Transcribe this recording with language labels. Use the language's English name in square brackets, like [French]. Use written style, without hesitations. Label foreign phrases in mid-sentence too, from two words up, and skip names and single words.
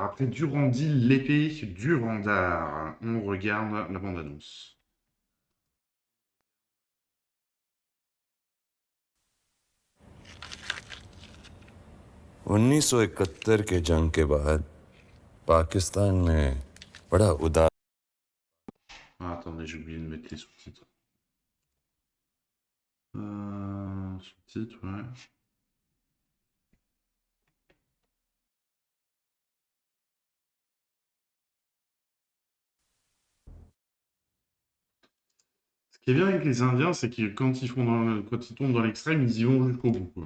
[French] Après Durandil, l'épée, Durandar. On regarde la bande-annonce. [Hindi] उन्नीस सौ 71 के जंग के बाद पाकिस्तान ने बड़ा उदार [French] Ah, attendez, j'ai oublié de mettre les sous-titres. Sous-titres, ouais. Ce qui est bien avec les Indiens, c'est que quand ils tombent dans l'extrême, ils y vont jusqu'au bout, quoi.